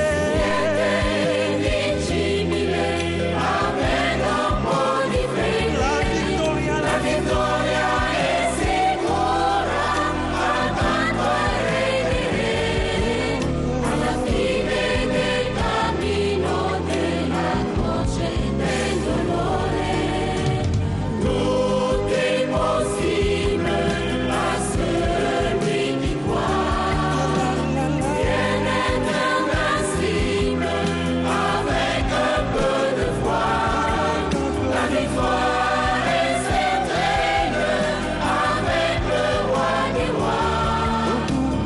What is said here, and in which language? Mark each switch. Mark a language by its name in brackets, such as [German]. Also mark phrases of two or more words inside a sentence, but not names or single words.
[Italian] Niente è invincibile avendo un po' di fede. La vittoria è sicura, tanto arriveremo alla fine del cammino della croce del dolore. [French] Tout est possible à celui qui croit. Rien n'est invincible avec un peu de foi. La victoire est certaine avec le roi des rois.